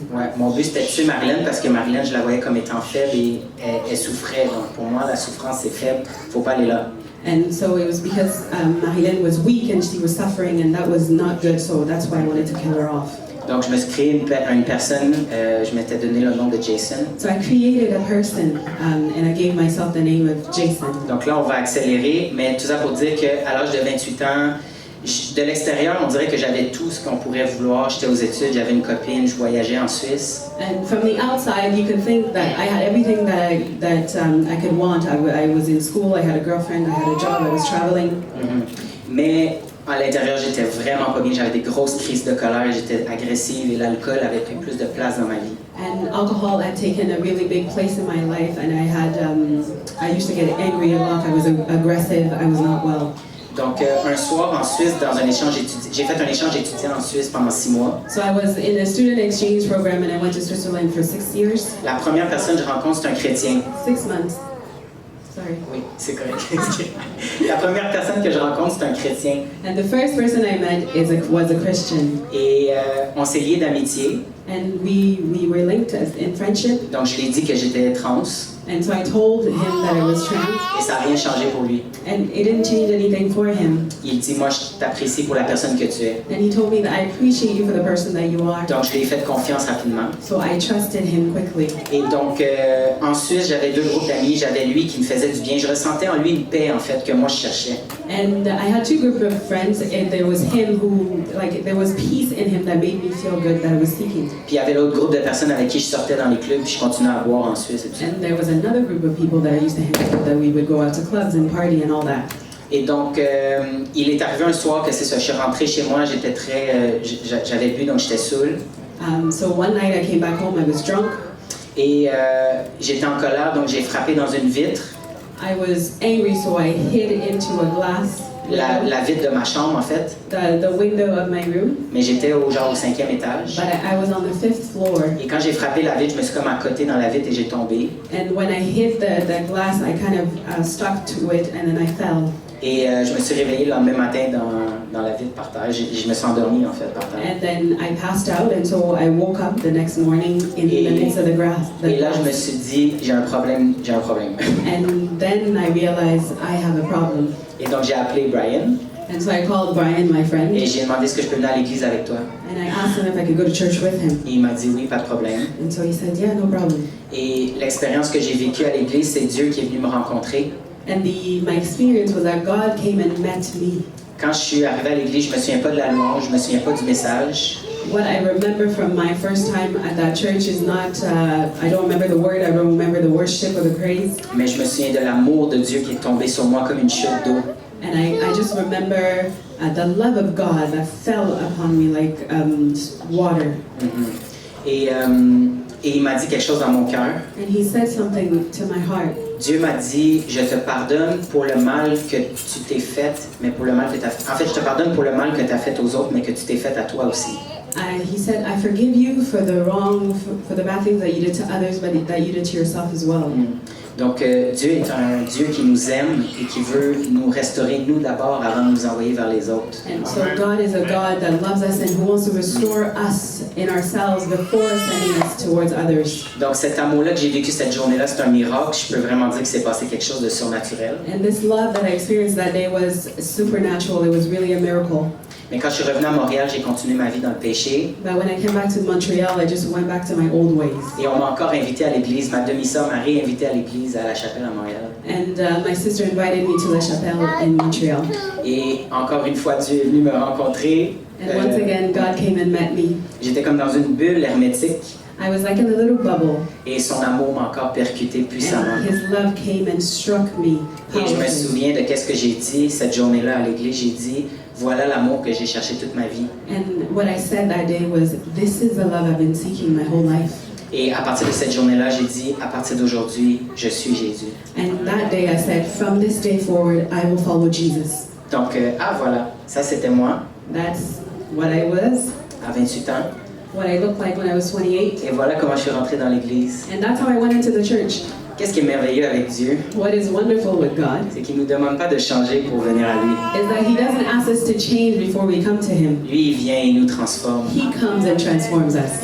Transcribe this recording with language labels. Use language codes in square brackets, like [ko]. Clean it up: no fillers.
[fr] Ouais, mon but c'était de tuer Marilyn parce que Marilyn, je la voyais comme étant faible et elle souffrait. Donc pour moi, la souffrance c'est faible, faut pas aller là. [en] And so it was because Marilyn was weak and she was suffering, and that was not good, so that's why I wanted to kill her off. [fr] Donc je me suis créé une personne, je m'étais donné le nom de Jason. [en] So I created a person, and I gave myself the name of Jason. [fr] Donc là, on va accélérer, mais tout ça pour dire qu'à l'âge de 28 ans, de l'extérieur, on dirait que j'avais tout ce qu'on pourrait vouloir. J'étais aux études, j'avais une copine, je voyageais en Suisse. [en] And from the outside, you could think that I had everything I could want. I was in school, I had a girlfriend, I had a job, I was traveling. [fr] Mais à l'intérieur, j'étais vraiment pas bien. J'avais des grosses crises de colère, j'étais agressive et l'alcool avait pris plus de place dans ma vie. [en] And alcohol had taken a really big place in my life, and I used to get angry a lot. I was aggressive. I was not well. [fr] Donc, un soir en Suisse, dans un échange j'ai fait un échange étudiant en Suisse pendant 6 mois. [en] So I was in a student exchange program, and I went to Switzerland for 6 years. [fr] La première personne que je rencontre, c'est un chrétien. [en] 6 months. Sorry. [fr] Oui, c'est correct. La première personne que je rencontre, c'est un chrétien. [en] And the first person I met was a Christian, [fr] Et on s'est liés d'amitié. [en] and we were linked in friendship. [fr] Donc, je lui ai dit que j'étais trans. [en] And so I told him that I was trans, [fr] Et ça n'a rien changé pour lui. [en] and it didn't change anything for him. [fr] Il dit, moi, je t'apprécie pour la personne que tu es. [en] And he told me that I appreciate you for the person that you are. [fr] Donc, je lui ai fait confiance rapidement. [en] So I trusted him quickly. [fr] Et donc, en Suisse, j'avais 2 groupes d'amis. J'avais lui qui me faisait du bien. Je ressentais en lui une paix, en fait, que moi, je cherchais. [en] And I had 2 groups of friends, and there was him who, there was peace in him that made me feel good that I was seeking. [fr] Puis, il y avait l'autre groupe de personnes avec qui je sortais dans les clubs, puis je continuais à boire en Suisse et tout ça. [en] And there was another group of people that I used to hang with, that we would go out to clubs and party and all that. [fr] Et donc, il est arrivé un soir que c'est ça, je suis rentré chez moi, j'étais très... j'avais bu, donc j'étais saoul. [en] So one night I came back home, I was drunk. [fr] Et j'étais en colère, donc j'ai frappé dans une vitre, [en] I was angry, so I hit into a glass, [fr] la vitre de ma chambre en fait. [en] the window of my room. [fr] Mais j'étais au 5e étage. [en] But I was on the 5th floor. [fr] Et quand j'ai frappé la vitre, je me suis comme accoté dans la vitre et j'ai tombé. [en] And when I hit the glass, I kind of stuck to it, and then I fell. [fr] Et je me suis réveillé le lendemain matin dans dans la vide par terre. Je me suis endormi en fait par terre. [en] And then I passed out, and so I woke up the next morning in the midst of the grass. [fr] Et là, je me suis dit, j'ai un problème. [en] And then I realized I have a problem. [fr] Et donc, j'ai appelé Brian [en] And so I called Brian, my friend, [fr] et j'ai demandé est-ce que je peux venir à l'église avec toi. [en] and I asked him if I could go to church with him. [fr] Et il m'a dit oui, pas de problème. [en] And so he said, yeah, no problem. [fr] Et l'expérience que j'ai vécue à l'église, c'est Dieu qui est venu me rencontrer. [en] And my experience was that God came and met me. [fr] Quand je suis arrivé à l'église, je me souviens pas de la louange, je me souviens pas du message. [en] What I remember from my first time at that church is not, I don't remember the word, I don't remember the worship or the praise. [fr] Mais je me souviens de l'amour de Dieu qui est tombé sur moi comme une chute d'eau. [en] And I just remember the love of God that fell upon me like water. [fr] Et il m'a dit quelque chose dans mon cœur. [en] And he said something to my heart. [fr] Dieu m'a dit, je te pardonne pour le mal que tu t'es fait, mais pour le mal que tu as fait. En fait, je te pardonne pour le mal que tu as fait aux autres, mais que tu t'es fait à toi aussi. [en] He said, I forgive you for the wrong, for the bad things that you did to others, but that you did to yourself as well. [fr] Donc, Dieu est un Dieu qui nous aime et qui veut nous restaurer, nous d'abord, avant de nous envoyer vers les autres. [en] And so God is a God that loves us and who wants to restore us in ourselves before sending us towards others. [fr] Donc, cet amour-là que j'ai vécu cette journée-là, c'est un miracle. Je peux vraiment dire que c'est passé quelque chose de surnaturel. [en] And this love that I experienced that day was supernatural. It was really a miracle. [fr] Mais quand je suis revenu à Montréal, j'ai continué ma vie dans le péché. [en] But when I came back to Montreal, I just went back to my old ways. [fr] Et on m'a encore invité à l'église. Ma demi-sœur m'a réinvité à l'église, à la chapelle à Montréal. [en] And my sister invited me to La Chapelle in Montreal. [fr] Et encore une fois, Dieu est venu me rencontrer. [en] And once again, God came and met me. [fr] J'étais comme dans une bulle hermétique. [en] I was like in a little bubble. [fr] Et son amour m'a encore percuté puissamment. [en] And His love came and struck me [fr] Et je me [en] powerfully. [fr] souviens de qu'est-ce que j'ai dit cette journée-là à l'église. J'ai dit, voilà l'amour que j'ai cherché toute ma vie. [en] And what I said that day was, this is the love I've been seeking my whole life. [fr] Et à partir de cette journée-là, j'ai dit, à partir d'aujourd'hui, je suis Jésus. [en] And that day I said, from this day forward, I will follow Jesus. [fr] Donc, voilà, ça c'était moi, [en] That's what I was, [fr] à 28 ans. [en] what I looked like when I was 28. [fr] Et voilà comment je suis rentré dans l'église. [en] And that's how I went into the church. [fr] Qu'est-ce qui est merveilleux avec Dieu? [en] What is wonderful with God [fr] C'est qu'il ne nous demande pas de changer pour venir à lui. [en] is that He doesn't ask us to change before we come to Him. [fr] Lui, il vient, il nous transforme. [en] He comes and transforms us.